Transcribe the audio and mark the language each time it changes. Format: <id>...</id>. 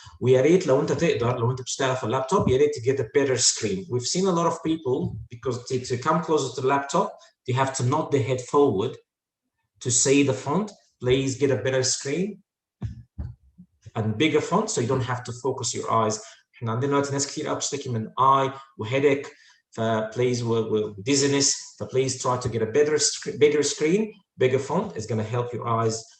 <ar>ويا ريت لو انت تقدر، لو انت بتشتغل في اللابتوب يا ريت</ar> <en>to get a better screen. We've seen a lot of people because to come closer to the laptop you have to nod the head forward to see the font. Please get a better screen and bigger font so you don't have to focus your eyes.</en> <ar>احنا عندنا دلوقتي ناس كتير بتشتكي من eye وheadache فبليز dizziness. فبليز</ar> <en>try to get a bigger screen, bigger font is going to help your eyes.</en>